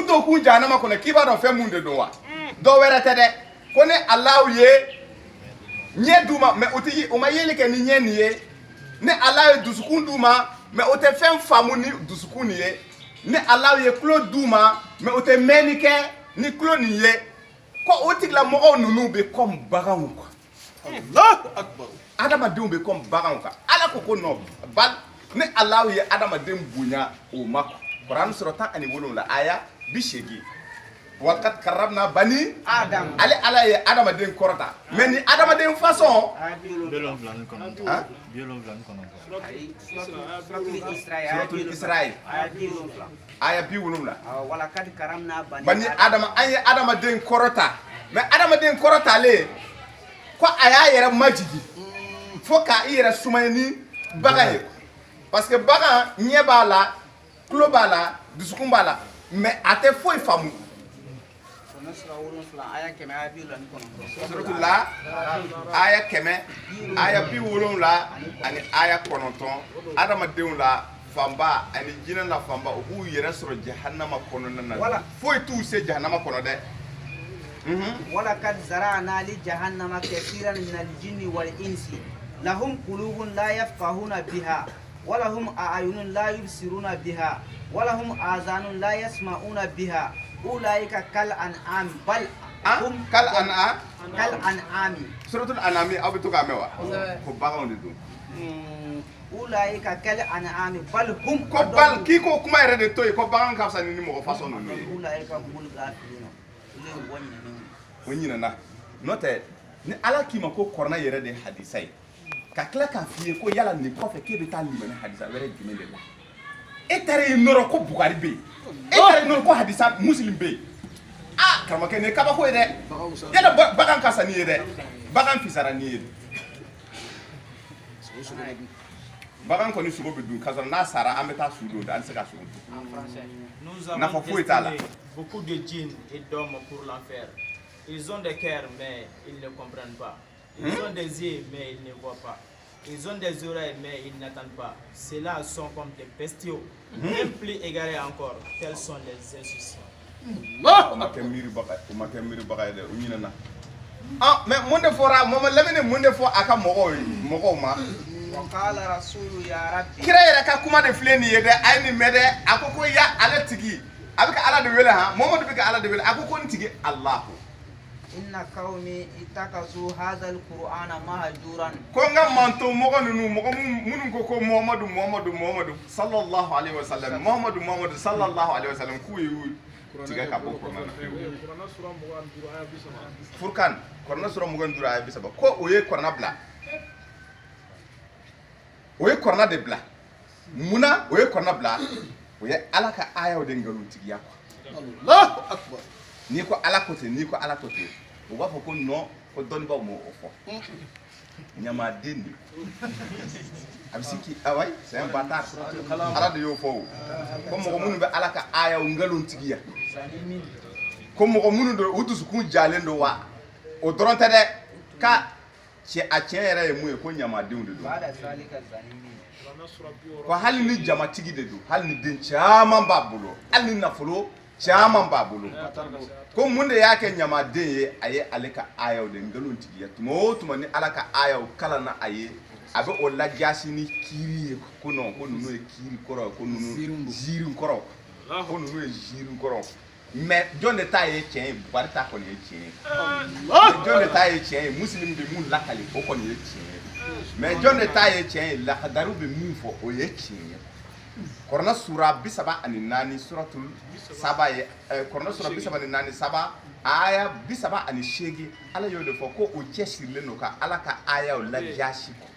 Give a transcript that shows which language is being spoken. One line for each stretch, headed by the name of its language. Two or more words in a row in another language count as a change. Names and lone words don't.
Bambara: don k'u jahanama kɔnɔ k'i b'a dɔn fɛn mun de don wa dɔw wɛrɛ tɛ dɛ ko ni ala ye ɲɛ d'u ma mais u ma yeli kɛ ni ɲɛ nin ye ni ala ye dusukun d'u ma mais o tɛ fɛn faamu ni dusukun nin ye ni ala ye tulo d'u ma mais o tɛ mɛnni kɛ ni tulo nin ye ko o tigilamɔgɔw ninnu bɛ comme baganw quoi
Arabic: الله أكبر.
Bambara: adamadenw bɛ comme baganw kan ala ko non bal ni ala ye adamaden bonya o ma Quran sura 17 aya 80
Arabic: ولقد كرمنا بني
Bambara: Adam. ale ala ye adamaden kɔrɔta mais ni adamaden façon suratul Israil aya 70
Arabic: ولقد كرمنا
Bambara: bani adama an ye adamaden kɔrɔta mais adamaden kɔrɔtalen ko a y'a yɛrɛ majigi fo k'a i yɛrɛ sumaya ni bagan ye
French: parce que
Bambara: bagan ɲɛ b'a la tulo b'a la dusukun b'a la mais a tɛ foyi faamu suratul la aya 100 aya 70 ani aya 9 adamadenw la fanba ani jinɛ la fanba u b'u yɛrɛ sɔrɔ jahannama kɔnɔna na foyi t'u se jahannama kɔnɔ dɛ
Arabic: ولقد زرعنا لجهنم كثيرا من الجن والإنس لهم قلوب لا يفقهون بها ولهم أعين لا يبصرون بها ولهم آذان لا يسمعون بها أولئك كالأنعام بل هم كالأنعام
Bambara: suratul anami aw bɛ to k'a mɛn wa ko baganw de don
Arabic: أولئك كالأنعام بل هم
Bambara: ko bal k'i ko kuma yɛrɛ de to yen ko bagan ka fisa ni mɔgɔ façon ninnu ye
Arabic: أولئك هم الغافلون
Bambara: o ɲinɛna n'o tɛ ni ala k'i ma ko kɔrɔna yɛrɛ de ye hadisa ye ka tila k'a f'i ye ko yala nin kɔfɛ k'e bɛ taa limɛnɛ hadisa wɛrɛ jumɛn de la e taara yen nɔrɔ ko bugari bɛ yen e taara yen nɔrɔ ko hadisa muslim bɛ yen karamɔgɔkɛ nin ye kabako ye dɛ yala bagan ka sa n'i ye dɛ bagan fisara n'i ye bagan kɔni sogo bɛ dun k'a sɔrɔ n'a sara an bɛ taa su don an tɛ se ka sogo dun
French: Nous avons
Bambara: nafa foyi t'a la.
French: destiné beaucoup de djinns et d'hommes pour l'enfer. Ils ont des cœurs, mais ils ne comprennent pas. Ils ont des yeux, mais ils ne voient pas. Ils ont des oreilles, mais ils n'entendent pas. Ceux-là sont comme des bestiaux. Même plus égarés encore. Tels sont les insouciants.
Bambara: o ma kɛ miiribaga ye dɛ o ɲinɛna mais mun de fɔra Mamadu Lamini mun de fɔ a ka mɔgɔw ma
Arabic: وقال رسول يا ربي
Bambara: kira yɛrɛ ka kuma de filɛ nin ye dɛ a ye nin mɛn dɛ a ko ya ale tigi a bɛ ka ala de wele han Mamadu bɛ ka ala de wele a ko nin tigi Alahu
Arabic: إن قومي اتخذوا هذا القرآن مهجورا
Bambara: ko n ka manto mɔgɔ ninnu mɔgɔ minnu ko Muhamadu
Arabic: صلى الله عليه وسلم
Bambara: Muhamadu
Arabic: صلى الله عليه وسلم
Bambara: k'u ye tigɛ ka bɔ kuranɛ na Furkan kuranɛ sura 25 aya 30 ko o ye kuranɛ bila o ye kuranɛ de bila munna o ye kuranɛ bila o ye ala ka ayaw de ngalontigiya quoi
Arabic: الله أكبر
Bambara: ni ko ala ko ten ni ko ala ko ten o b'a fɔ ko non ko dɔnnibaw m'o fɔ ɲamaden de a bɛ se k'i awayi
French: c'est un bâtard
Bambara: ala de y'o fɔ o ko mɔgɔ minnu bɛ ala ka ayaw ngalontigiya ko mɔgɔ minnu don u dusukun jalen don wa o dɔrɔn tɛ dɛ ka a tiɲɛ yɛrɛ ye mun ye ko ɲamadenw de don
Arabic: بعد ذلك الظالمين
Bambara: ko hali ni jamatigi de don hali ni den caman b'a bolo hali ni nafolo caman b'a bolo ko mun de y'a kɛ ɲamaden ye a ye ale ka ayaw de ngalontigiya tuma o tuma ni ala ka ayaw kalanna a ye a bɛ o lajasi ni kiiri ye ko non ko ninnu ye kiiri kɔrɔ ye ko ninnu ziiri kɔrɔ ko ninnu ye ziiri kɔrɔ mais jɔn de ta ye tiɲɛ ye Bukari ta kɔni ye tiɲɛ ye jɔn de ta ye tiɲɛ ye Muslim bɛ mun lakali o kɔni ye tiɲɛ ye mais jɔn de ta ye tiɲɛ ye lahadaru bɛ min fɔ o ye tiɲɛ ye Kuranɛ sura 34 suratul Saba ye Kuranɛ sura 34 Saba aya 38 ala y'o de fɔ ko o cɛsirilen don ka ala ka ayaw lajasi